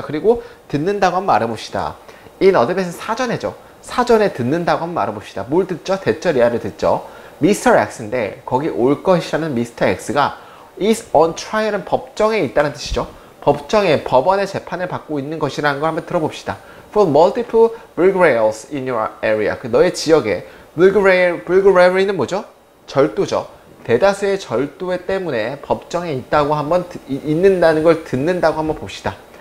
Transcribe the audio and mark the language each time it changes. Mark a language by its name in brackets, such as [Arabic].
[Korean] 그리고 듣는다고 한번 말해봅시다. In advance는 사전에죠. 사전에 듣는다고 한번 말해봅시다. 뭘 듣죠? 대절이야를 듣죠. Mr. X인데 거기 올 것이라는 Mr. X가 [English] is on trial [Korean] 은 법정에 있다는 뜻이죠. 법정에, 법원의 재판을 받고 있는 것이라는 걸 한번 들어봅시다. [English] For multiple burglaries in your area. [Korean] 그 너의 지역에 burglary는 뭐죠? 절도죠. 대다수의 절도 때문에 법정에 있다고 한번 있는다는 걸 듣는다고 한번 봅시다.